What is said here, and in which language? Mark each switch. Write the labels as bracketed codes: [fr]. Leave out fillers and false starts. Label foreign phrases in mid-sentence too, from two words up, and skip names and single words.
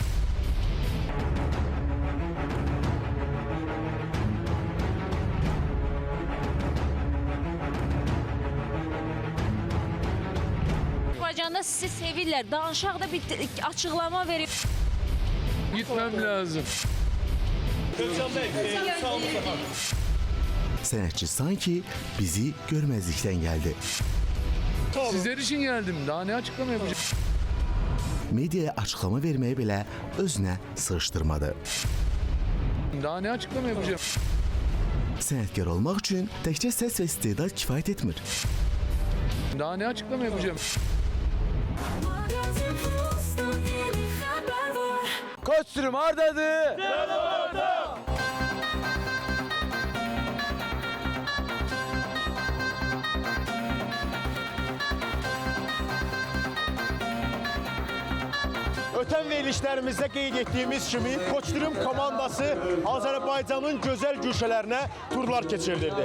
[az] Azərbaycanda sizi sevirlər. Danışaq da bir açıqlama verin. [tr] Gitmem lazım. [az] Sənətçi sanki bizi görməzlikdən gəldi. [tr] Sizler için geldim. Daha ne açıklama yapacağım? [az] Mediaya açıqlama verməyi belə özünə sığışdırmadı. [tr] Daha ne açıklama yapacağım? [az] Sənətkar olmaq üçün təkcə səs və istedad kifayət etmir. [tr] Daha ne açıklama yapacağım? Magazin Plus'tan yeni haber var. [az] Koçturum hardadır? Ötən verilişlərimizdə qeyd etdiyimiz kimi Koçturum komandası Azərbaycanın gözəl güşələrinə turlar keçirilirdi.